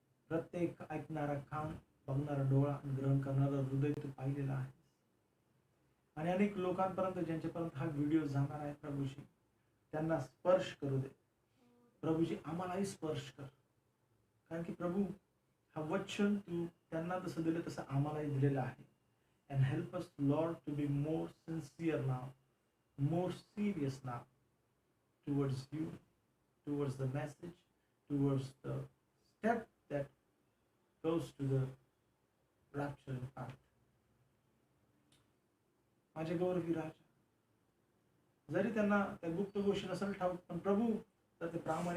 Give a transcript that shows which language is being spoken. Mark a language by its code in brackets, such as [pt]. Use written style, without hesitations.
[mr] प्रत्येक ऐकणारा कान, बघणारा डोळा आणि ग्रहण करणारा हृदय तू पाहिलेला आहे. आणि अनेक लोकांपर्यंत ज्यांच्यापर्यंत हा व्हिडिओ जाणार आहे प्रभूजी, त्यांना स्पर्श करू दे प्रभूजी, आम्हालाही स्पर्श कर. कारण की प्रभू, हा वचन तू त्यांना जसं दिलं तसं आम्हालाही दिलेलं आहे. [en] And help us, Lord, to be more sincere now, more serious now towards you, towards the message, towards the step that goes to the rapturing path. [mr] माझे गौरवी राजा, जरी त्यांना त्या गुप्त गोष्टी नसेल ठाऊक, पण प्रभू तर ते प्रामाणिक